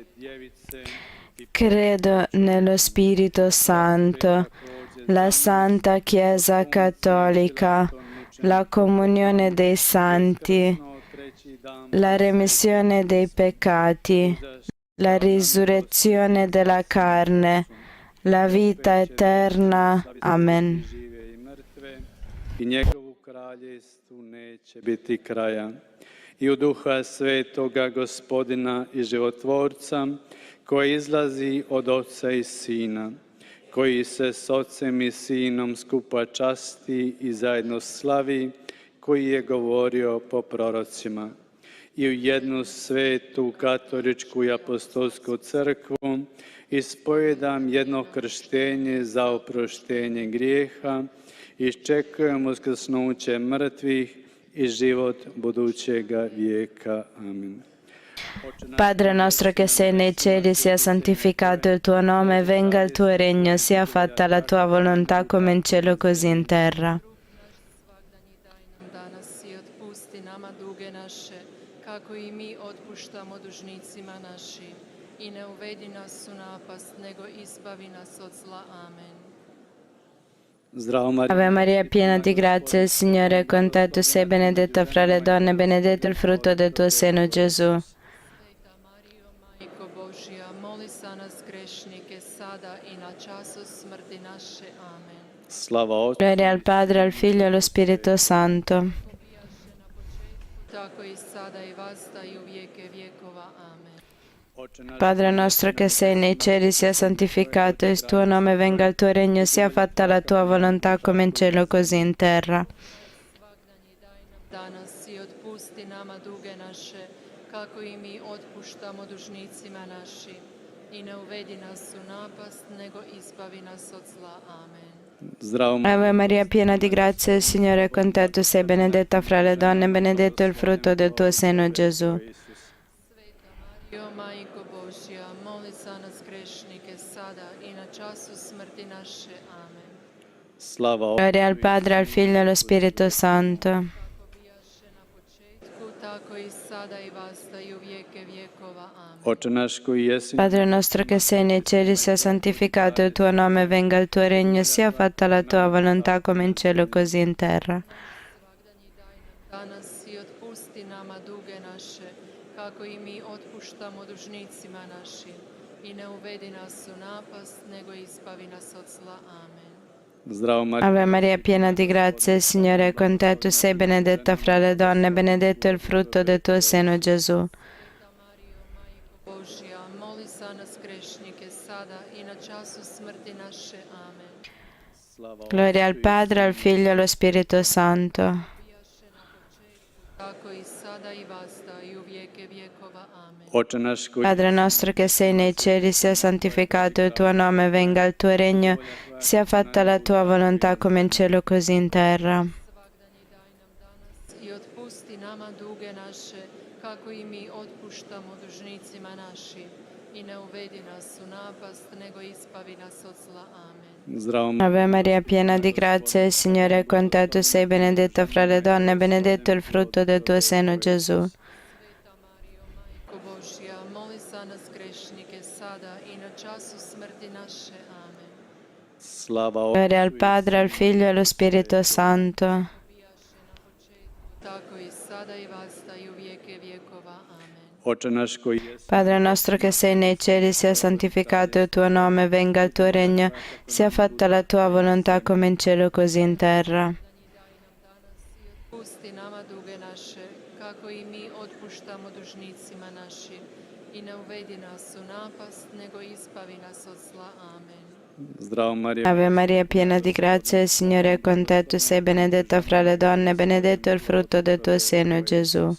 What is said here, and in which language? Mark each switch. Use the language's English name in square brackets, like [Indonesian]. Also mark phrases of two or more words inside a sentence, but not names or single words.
[Italian] Credo nello Spirito Santo, la Santa Chiesa Cattolica, la comunione dei santi, la remissione dei peccati, la risurrezione della carne, la vita eterna. Amen. [Croatian] I njegovu kraljestvu neće biti kraja. I u Duha Svetoga, Gospodina i Životvorca, koji izlazi od Oca i Sina, koji se s Ocem i Sinom skupa časti i zajedno slavi, koji je govorio po prorocima. I u jednu svetu, katoličku i apostolsku crkvu ispovedam jedno krštenje za oproštenje grijeha, iščekujem uskrsnuće mrtvih i život budućega vijeka. Amin. [Italian] Padre nostro che sei nei cieli, sia santificato il tuo nome, venga il tuo regno, sia fatta la tua volontà come in cielo così in terra. [Croatian] Danas i otpusti nama duge naše, kako i mi otpuštamo dužnicima našim. I ne uvedi nas u napast, nego izbavi nas od zla. Amen. [Italian] Ave Maria, piena di grazia, il Signore è con te, tu sei benedetta fra le donne, benedetto il frutto del tuo seno, Gesù. [Croatian] Majko Božja, moli za nas grešnike, sada i na času smrti naše. Amen. [Italian] Gloria al Padre, al Figlio e allo Spirito Santo. [Croatian] Tako i sada i vasta i u vijeke vjekova. Amen. [Italian] Padre nostro che sei nei cieli, sia santificato il tuo nome, venga il tuo regno, sia fatta la tua volontà come in cielo così in terra. [Croatian] Danas i otpusti nama duge naše, kako i mi otpuštamo dužnicima našim. I ne uvedi nas u napast, nego izbavi nas od zla. Amen. [Italian] Ave Maria, piena di grazia, il Signore è con te, tu sei benedetta fra le donne, benedetto il frutto del tuo seno, Gesù. [Croatian] Mario, Majko Božja, moli za nas grešnike, sada i na času smrti naše. Amen. [Italian] Gloria al Padre, al Figlio e allo Spirito Santo. [Croatian] Tako i sada i vasta i u vijeke vjekova. Amen. Oče naš koji jesi [Italian] Padre nostro che sei nei cieli, sia santificato il tuo nome, venga il tuo regno, sia fatta la tua volontà come in cielo così in terra. [Croatian] Danas i otpusti nama duge naše, kako i mi otpuštamo dužnicima našim. I ne uvedi nas u napast, nego izbavi nas od zla. Amen. [Italian] Ave Maria, piena di grazia, il Signore è con te, tu sei benedetta fra le donne, benedetto il frutto del tuo seno, Gesù. [Croatian] Božja, moli za nas grešnike, sada i na času smrti naše. Amen. [Italian] Gloria al Padre, al Figlio e allo Spirito Santo. [Croatian] Tako i sada i vasta i u vijeke vjekova. Amen. Oče naš koji [Italian] Padre nostro che sei nei cieli, sia santificato il tuo nome, venga il tuo regno, sia fatta la tua volontà come in cielo così in terra. [Croatian] I otpusti nama duge naše, kako i mi otpuštamo dužnicima našim. I ne uvedi nas u napast, nego izbavi nas od zla. Amen. [Italian] Ave Maria, piena di grazia, il Signore è con te, tu sei benedetta fra le donne, benedetto il frutto del tuo seno, Gesù. [Croatian] Majko Božja, moli za nas grešnike, sada i na času smrti naše. Amen. [Italian] Gloria al Padre, al Figlio e allo Spirito Santo. [Croatian] Tako i sada i vasta i u vijeke vjekova. Amen. Oče naš koji jesi [Italian] Padre nostro che sei nei cieli, sia santificato il tuo nome, venga il tuo regno, sia fatta la tua volontà come in cielo così in terra. [Croatian] Pusti nama duge naše, kako i mi otpuštamo dužnicima našim. I ne uvedi nas u napast, nego izbavi nas od zla. Amen. [Italian] Ave Maria, piena di grazia, il Signore è con te, tu sei benedetta fra le donne, benedetto il frutto del tuo seno, Gesù.